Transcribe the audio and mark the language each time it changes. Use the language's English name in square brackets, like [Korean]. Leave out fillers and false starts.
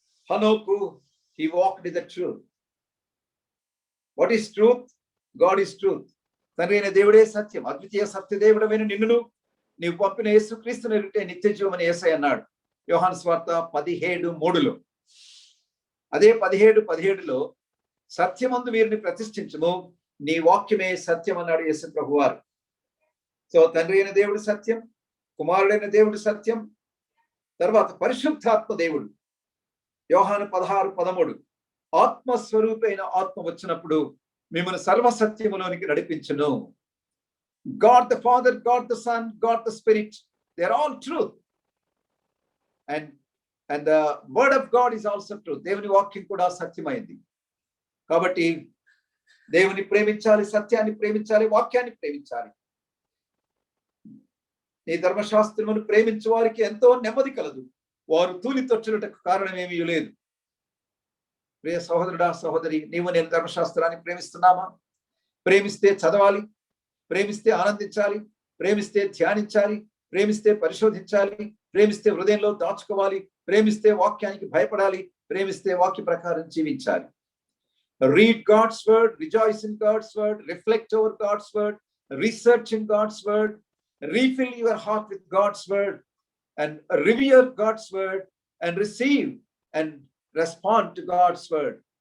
[English] హనోకు, he walked in the truth. What is truth? God is truth. [Telugu] తండ్రి అయిన దేవుడే సత్యం, అద్వితీయ సత్య దేవుడమైన నిన్నును నీవు పంపిన యేసుక్రీస్తును ఎరుటే నిత్య జీవమని యేసయ్య అన్నాడు యోహాను సువార్త 17:3లో. అదే 17:17లో సత్యమందు వీరిని ప్రతిష్ఠించుము, నీ వాక్యమే సత్యం అన్నాడు యేసు ప్రభువారు. సో తండ్రి అయిన దేవుడు సత్యం, కుమారుడైన దేవుడు సత్యం, తర్వాత పరిశుద్ధాత్మ దేవుడు. యోహాను 16:13 ఆత్మస్వరూపైన ఆత్మ వచ్చినప్పుడు మిమ్మల్ని సర్వసత్యములోనికి నడిపించును. [English] God the Father, God the Son, God the Spirit, they are all truth. And the word of God is also truth. [Telugu] దేవుని వాక్యం కూడా సత్యమైంది. కాబట్టి దేవుని ప్రేమించాలి, సత్యాన్ని ప్రేమించాలి, వాక్యాన్ని ప్రేమించాలి. నీ ధర్మశాస్త్రమును ప్రేమించే వారికి ఎంతో నెమ్మది కలదు, వారు తూలి తొచ్చుటకు కారణం ఏమీ లేదు. ప్రియ సహోదరుడా, సహోదరి, నీవు నేను ధర్మశాస్త్రాన్ని ప్రేమిస్తున్నామా? ప్రేమిస్తే చదవాలి, ప్రేమిస్తే ఆనందించాలి, ప్రేమిస్తే ధ్యానించాలి, ప్రేమిస్తే పరిశోధించాలి, ప్రేమిస్తే హృదయంలో దాచుకోవాలి, ప్రేమిస్తే వాక్యానికి భయపడాలి, ప్రేమిస్తే వాక్య ప్రకారం జీవించాలి. [English] Read God's word, rejoice in God's word, reflect over God's word, research in God's word, refill your heart with God's word, and revere God's word, and receive and respond to God's word.